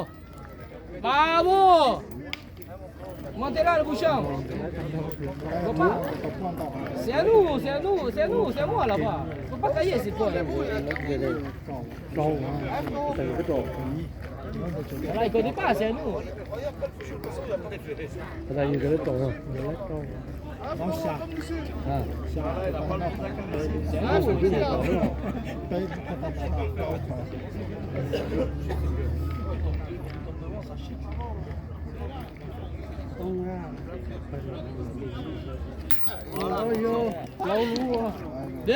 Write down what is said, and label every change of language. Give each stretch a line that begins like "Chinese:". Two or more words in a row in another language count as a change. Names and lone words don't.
French: Bravo. Montez là le bouchon. C'est à nous, c'est à nous, c'est à nous, c'est à moi là-bas. Faut pas tailler, c'est toi. Là, il connaît pas, c'est à nous.
Vietnamese: đây như cái tổ rồi nó xa à xa
French: C'est là, c'est lui. Deux.